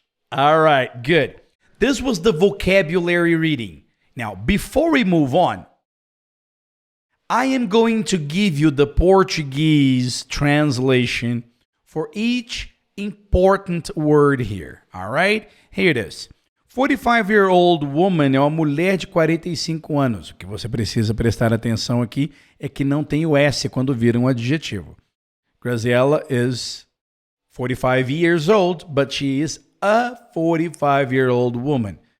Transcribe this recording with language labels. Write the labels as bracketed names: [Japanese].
[English] All right, good. This was the vocabulary reading. Now, before we move on, I am going to give you the Portuguese translation for each important word here. All right? Here it is. 45-year-old woman [Portuguese] é uma mulher de 45 anos. O que você precisa prestar atenção aqui é que não tem o S quando vira um adjetivo. [English] Graciela is 45 years old, but she is a 45-year-old woman.